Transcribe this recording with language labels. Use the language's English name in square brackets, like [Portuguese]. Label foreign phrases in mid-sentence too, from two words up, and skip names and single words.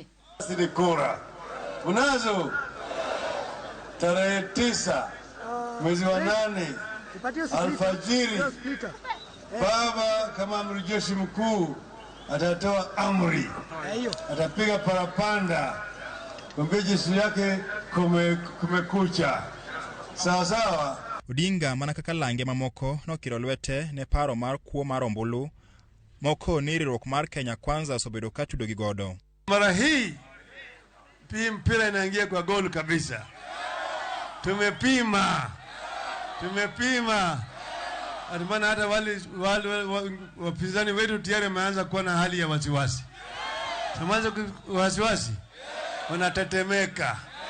[Swahili] Sisi kura unazo tarehe 9 mwezi wa 8 alfajiri, baba kama amiri jeshi mkuu atatoa amri, atapiga parapanda, kwambia jeshi yake kumekucha. Sawa sawa. [Luo (Kenya and Tanzania)] Odinga mana kaka lange mamoko nokiro lwete ne paro mar kuo mar ombulu moko ni riwruok mar Kenya Kwanza osebedo ka tudo gi godo. [Swahili] Mara hii mpira inaingia kwa gol kabisa. Tumepima. Atumana hata wale wapinzani wetu tayari wameanza kuwa na hali ya wasiwasi. Tumeanza wasiwasi. Wanatetemeka.